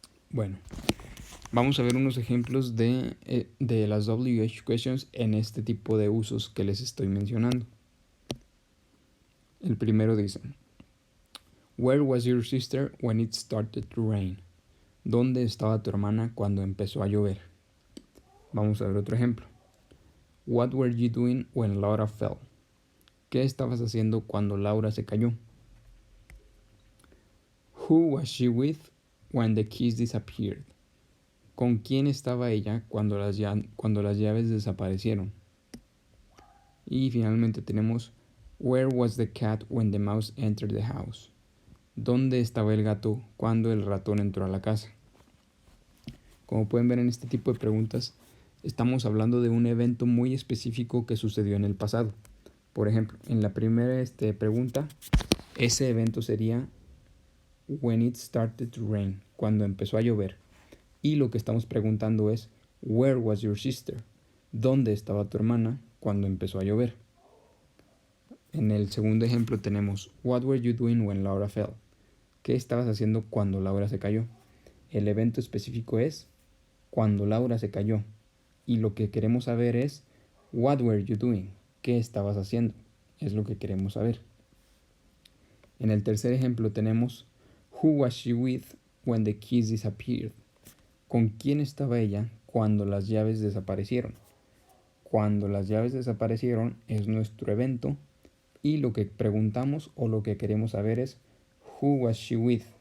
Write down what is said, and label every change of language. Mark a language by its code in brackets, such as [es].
[es] Bueno, vamos a ver unos ejemplos de las WH questions en este tipo de usos que les estoy mencionando. El primero dice: [en] Where was your sister when it started to rain? [es] ¿Dónde estaba tu hermana cuando empezó a llover? Vamos a ver otro ejemplo. [en] What were you doing when Laura fell? [es] ¿Qué estabas haciendo cuando Laura se cayó? [en] Who was she with when the keys disappeared? [es] ¿Con quién estaba ella cuando las llaves desaparecieron? Y finalmente tenemos [en] Where was the cat when the mouse entered the house? [es] ¿Dónde estaba el gato cuando el ratón entró a la casa? Como pueden ver en este tipo de preguntas, estamos hablando de un evento muy específico que sucedió en el pasado. Por ejemplo, en la primera pregunta, ese evento sería [en] when it started to rain, [es] cuando empezó a llover. Y lo que estamos preguntando es [en] where was your sister? [es] ¿Dónde estaba tu hermana cuando empezó a llover? En el segundo ejemplo tenemos [en] what were you doing when Laura fell? [es] ¿Qué estabas haciendo cuando Laura se cayó? El evento específico es cuando Laura se cayó. Y lo que queremos saber es [en] what were you doing? [es] ¿Qué estabas haciendo? Es lo que queremos saber. En el tercer ejemplo tenemos [en] who was she with when the keys disappeared? [es] ¿Con quién estaba ella cuando las llaves desaparecieron? Cuando las llaves desaparecieron es nuestro evento y lo que preguntamos o lo que queremos saber es [en] who was she with?